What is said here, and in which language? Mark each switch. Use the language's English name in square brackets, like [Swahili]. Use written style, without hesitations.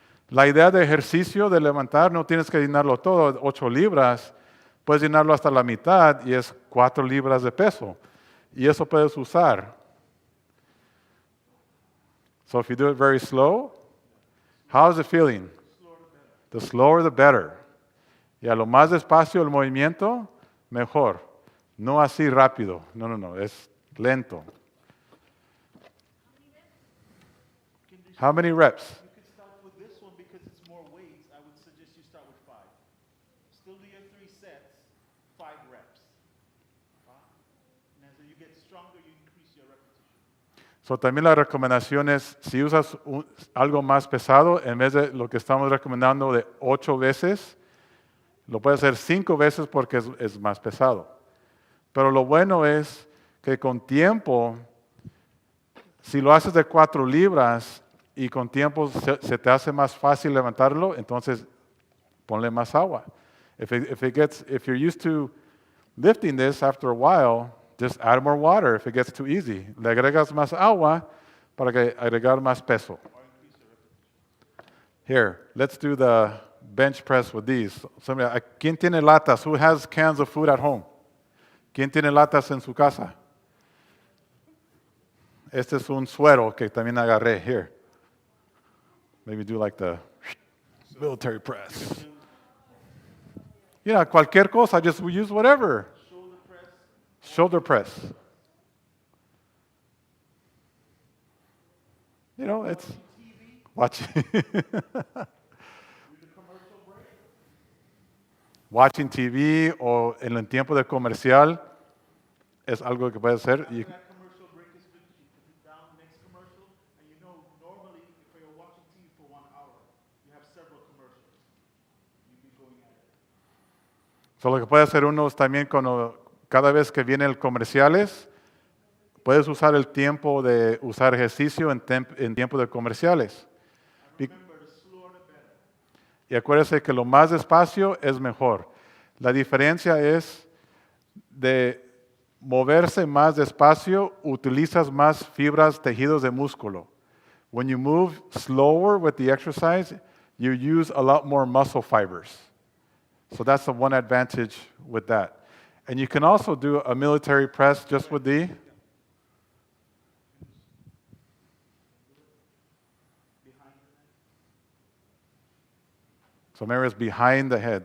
[Spanish] La idea de ejercicio de levantar no tienes que llenarlo todo, 8 libras. Puedes llenarlo hasta la mitad y es 4 libras de peso. Y eso puedes usar. [English] So if you do it very slow, how is it feeling? The slower the better. [Spanish] Y a lo más despacio el movimiento, mejor. No así rápido. No. Es lento. [English] How many reps? You can start with this one because it's more weights. I would suggest you start with 5. Still do your 3 sets, 5 reps. And as you get stronger, you increase your repetition. [Spanish] So, también la recomendación es, si usas algo más pesado, en vez de lo que estamos recomendando de 8 veces, lo puedes hacer 5 veces porque es más pesado. Pero lo bueno es que con tiempo, si lo haces de 4 libras y con tiempo se te hace más fácil levantarlo, entonces ponle más agua. [English] If you're used to lifting this after a while, just add more water if it gets too easy. [Spanish] Le agregas más agua para agregar más peso. [English] Here, let's do the bench press with these. [Spanish] ¿Quién tiene latas? [English] Who has cans of food at home? [Spanish] ¿Quién tiene latas en su casa? Este es un suero que también agarré. [English] Here. Maybe do like the military press. [Spanish] Cualquier cosa, [English] just use whatever. Shoulder press. It's watching. watching TV [Spanish] o en el tiempo de comercial es algo que puede hacer. [English] After that commercial break is finished, you put it down, next commercial, and you know, normally, if you're watching TV for 1 hour, you have several commercials. You'd be going at it. [Spanish] So, lo que puede hacer uno es también cada vez que vienen comerciales, puedes usar el tiempo de usar ejercicio en tiempo de comerciales. [English] Remember, the slower the better. [Spanish] Y acuérdese que lo más despacio es mejor. La diferencia es de moverse más despacio, utilizas más fibras, tejidos de músculo. [English] When you move slower with the exercise, you use a lot more muscle fibers. So that's the one advantage with that. And you can also do a military press just with the So remember, it's behind the head.